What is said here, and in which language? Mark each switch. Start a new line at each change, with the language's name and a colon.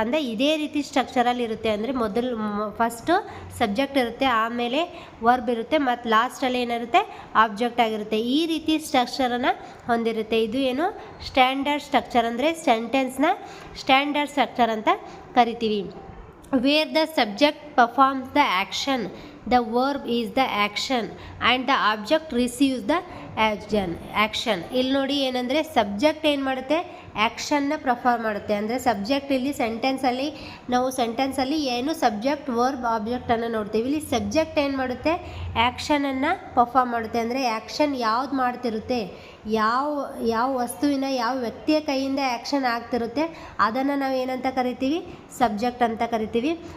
Kannada: ಅಂದರೆ ಇದೇ ರೀತಿ ಸ್ಟ್ರಕ್ಚರಲ್ಲಿ ಇರುತ್ತೆ. ಅಂದರೆ ಫಸ್ಟು ಸಬ್ಜೆಕ್ಟ್ ಇರುತ್ತೆ, ಆಮೇಲೆ ವರ್ಬ್ ಇರುತ್ತೆ, ಮತ್ತು ಲಾಸ್ಟಲ್ಲಿ ಏನಿರುತ್ತೆ? ಆಬ್ಜೆಕ್ಟ್ ಆಗಿರುತ್ತೆ. ಈ ರೀತಿ ಸ್ಟ್ರಕ್ಚರನ್ನು ಹೊಂದಿರುತ್ತೆ. ಇದು ಏನು? Standard structure. ಅಂದರೆ ಸೆಂಟೆನ್ಸ್ನ ಸ್ಟ್ಯಾಂಡರ್ಡ್ ಸ್ಟ್ರಕ್ಚರ್ ಅಂತ ಕರಿತೀವಿ.
English: where the subject performs the action, the verb is the action and the object receives the action.
Kannada: ಇಲ್ಲಿ ನೋಡಿ ಏನಂದರೆ ಸಬ್ಜೆಕ್ಟ್ ಏನು ಮಾಡುತ್ತೆ, ಆ್ಯಕ್ಷನ್ನ ಪರ್ಫಾರ್ಮ್ ಮಾಡುತ್ತೆ. ಅಂದರೆ ಸಬ್ಜೆಕ್ಟ್ ಇಲ್ಲಿ ಸೆಂಟೆನ್ಸಲ್ಲಿ ನಾವು ಸೆಂಟೆನ್ಸಲ್ಲಿ ಏನು ಸಬ್ಜೆಕ್ಟ್ ವರ್ಬ್ ಆಬ್ಜೆಕ್ಟನ್ನು ನೋಡ್ತೀವಿ. ಇಲ್ಲಿ ಸಬ್ಜೆಕ್ಟ್ ಏನು ಮಾಡುತ್ತೆ, ಆ್ಯಕ್ಷನನ್ನು ಪರ್ಫಾರ್ಮ್ ಮಾಡುತ್ತೆ. ಅಂದರೆ ಆ್ಯಕ್ಷನ್ ಯಾವ್ದು ಮಾಡ್ತಿರುತ್ತೆ, ಯಾವ ವಸ್ತುವಿನ ಯಾವ ವ್ಯಕ್ತಿಯ ಕೈಯಿಂದ ಆ್ಯಕ್ಷನ್ ಆಗ್ತಿರುತ್ತೆ ಅದನ್ನು ನಾವು ಏನಂತ ಕರಿತೀವಿ, ಸಬ್ಜೆಕ್ಟ್ ಅಂತ ಕರಿತೀವಿ.